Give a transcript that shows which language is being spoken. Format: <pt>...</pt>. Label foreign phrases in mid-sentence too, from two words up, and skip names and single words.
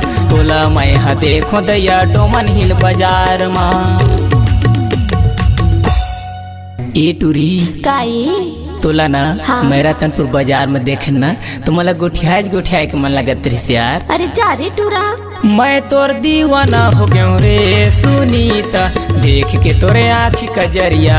<hne>तोला मैं देखो दैया डोमन हिल बाजार मा। ए टूरी काई तोला ना हाँ। मैं रतनपुर बाजार में देखे ना तो मला गोठिया के मन लगत रही यार। अरे जा रे टूरा, मैं तोर दीवाना हो गयो रे सुनीता, देख के तोरे आँख कजरिया।</hne>